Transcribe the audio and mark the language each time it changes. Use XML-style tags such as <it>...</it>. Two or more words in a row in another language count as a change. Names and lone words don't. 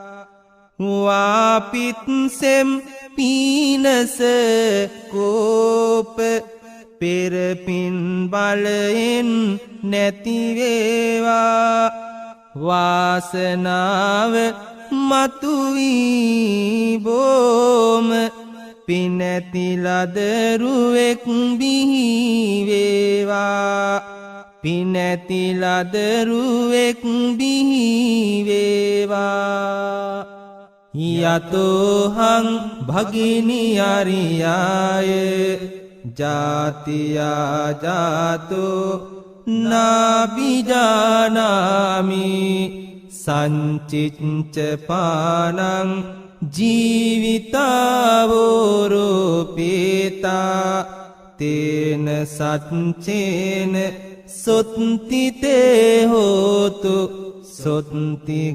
<si>වාපිත්සෙම් පීනස කෝප පෙරපින් බලයෙන් නැති වේවා වාසනාව මතුවී බොම පිනැති ලදරුවෙක් බිහි වේවා පිනැති ලදරුවෙක් බිහි</si> <pi>වේවා යතෝහං භගිනි අරියාය ජාතියා ජාතෝ නාබිජානාමි සංචිච්ච පානං ජීවිතාවෝරෝපේතා තේන සච්චේන සොත්තිතේ හෝතු සොත්ති</pi>